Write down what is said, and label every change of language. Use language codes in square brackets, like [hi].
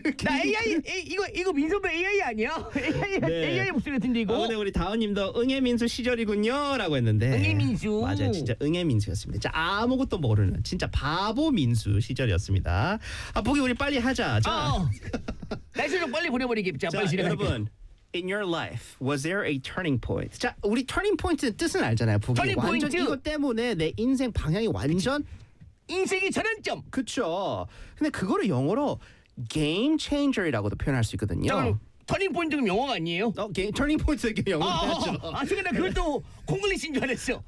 [ko] 나 AI 이거 민섭이 AI 아니야? AI 네. AI 목소리 같은데 이거. 오늘 우리 다은님도 응애 민수 시절이군요라고 했는데. 응애 민수. 맞아 진짜 응애 민수였습니다. 진짜 아무것도 모르는 진짜 바보 민수 시절이었습니다. 아 보기 우리 빨리 하자. 자. 날씨 좀 빨리 보내버리기 자, 빨리 시작할게. 여러분. [en] In your life, was there a turning point? [ko] 자, 우리 turning point의 뜻은 알잖아요, 보기. [en] Turning point. [ko] 완전 이거 때문에 내 인생 방향이 완전 인생의 전환점. 그렇죠. 근데 그거를 영어로 game changer이라고도 표현할 수 있거든요. 터닝 포인트는 영어가 아니에요? 어, 터닝 포인트 이게 영어죠. 아, 지금 나 그걸 또 콩글리시인 줄 알았어.